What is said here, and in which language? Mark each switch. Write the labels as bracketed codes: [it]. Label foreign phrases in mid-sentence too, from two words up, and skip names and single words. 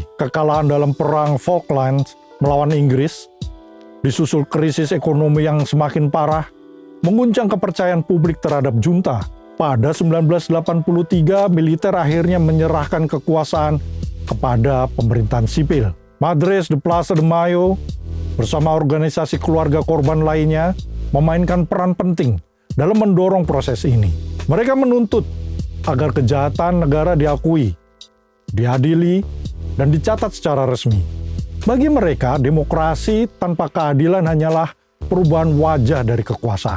[id] Kekalahan dalam perang Falklands melawan Inggris, disusul krisis ekonomi yang semakin parah, mengguncang kepercayaan publik terhadap junta. Pada 1983, militer akhirnya menyerahkan kekuasaan kepada pemerintahan sipil. Madrid de Plaza de Mayo bersama organisasi keluarga korban lainnya memainkan peran penting dalam mendorong proses ini. Mereka menuntut agar kejahatan negara diakui, diadili, dan dicatat secara resmi. Bagi mereka, demokrasi tanpa keadilan hanyalah perubahan wajah dari kekuasaan.